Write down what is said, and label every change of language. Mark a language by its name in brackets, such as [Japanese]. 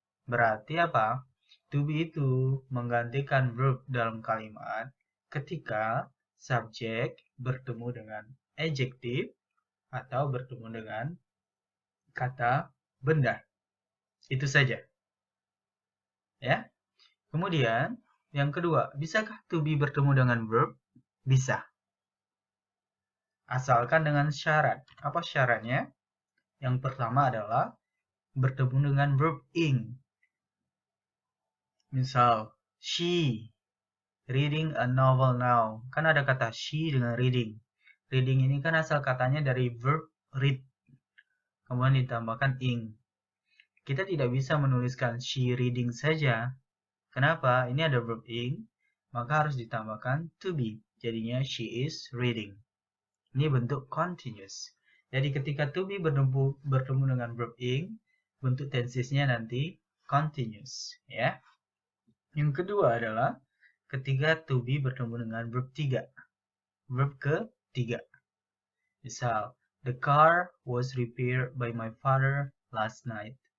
[Indonesian] Berarti apa? To be itu menggantikan verb dalam kalimat ketika subjek bertemu dengan adjektif atau bertemu dengan kata benda. Itu saja. Ya. Kemudian, yang kedua, bisakah to be bertemu dengan verb? Bisa. Asalkan dengan syarat. Apa syaratnya? Yang pertama adalah bertemu dengan verb ing. Misal, [English] she reading a novel now. [Indonesian] Kan ada kata she dengan reading. Reading ini kan asal katanya dari verb read. Kemudian ditambahkan ing. Kita tidak bisa menuliskan she reading saja. Kenapa? Ini ada verb ing, maka harus ditambahkan to be. Jadinya [English] she is reading. [Indonesian] Ini bentuk continuous. Jadi ketika to be bertemu dengan verb ing, bentuk tensesnya nanti continuous. Ya. Yang kedua adalah ketika to be bertemu dengan verb 3. Verb ketiga. Misal, [English] the car was repaired by my father last night.